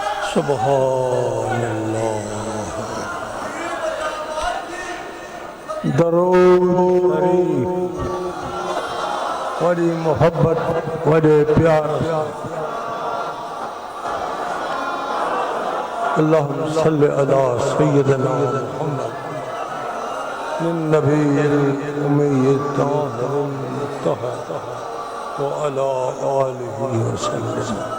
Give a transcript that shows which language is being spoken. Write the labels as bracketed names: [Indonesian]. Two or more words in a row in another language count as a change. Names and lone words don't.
[Arabic] سبحان الله. [Punjabi] दरूद शरीफ बड़ी मोहब्बत बड़े प्यार। [Arabic] اللهم صل على سيدنا محمد النبي الأمي الطاهر المطهر وعلى آله وسلم.